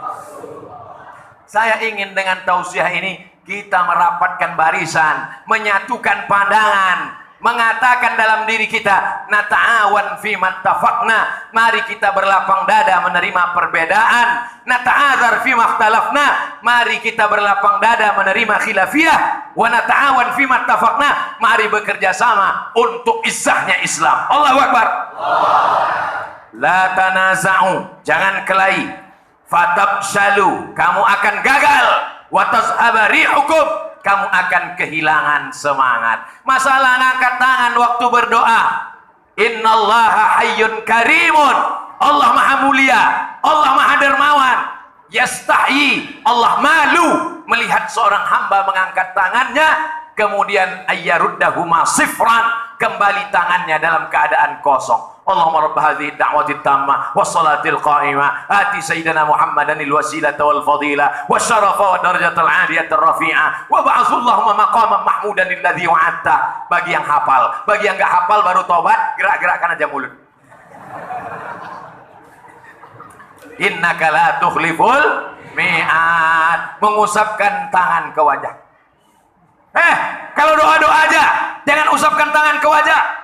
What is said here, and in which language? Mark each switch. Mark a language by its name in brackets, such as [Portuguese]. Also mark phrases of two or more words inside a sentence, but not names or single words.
[Indonesian] Saya ingin dengan tausiah ini kita merapatkan barisan, menyatukan pandangan, mengatakan dalam diri kita, [Arabic] نتعاون فيما اتفقنا, [Indonesian] mari kita berlapang dada menerima perbedaan, [Arabic] نتعاذر فيما اختلفنا, [Indonesian] mari kita berlapang dada menerima khilafiyah, [Arabic] ونتعاون فيما اتفقنا, [Indonesian] mari bekerja sama untuk izzahnya Islam. [Arabic] الله أكبر. لا تنازعوا, [Indonesian] jangan kelahi, fatabshalu, kamu akan gagal, [Arabic] وتذهب ريحكم, [Indonesian] kamu akan kehilangan semangat. Masalah ngangkat tangan waktu berdoa, [Arabic] إن الله حيي كريم, [Indonesian] Allah maha mulia, Allah maha dermawan, yastahi, Allah malu melihat seorang hamba mengangkat tangannya kemudian [Arabic] أن يرده صفرا, [Indonesian] kembali tangannya dalam keadaan kosong. [Arabic] اللهم رب هذه الدعوة التامة والصلاة القائمة آت سيدنا محمدا الوسيلة والفضيلة والشرف والدرجة العالية الرفيعة وابعثه اللهم مقاما محمودا الذي وعدته. [Indonesian] Bagi yang hafal, bagi yang enggak hafal baru tobat, gerak-gerakkan aja mulut. [Arabic] إنك لا تخلف الميعاد, [Indonesian] mengusapkan tangan ke wajah. Kalau doa-doa aja jangan usapkan tangan ke wajah.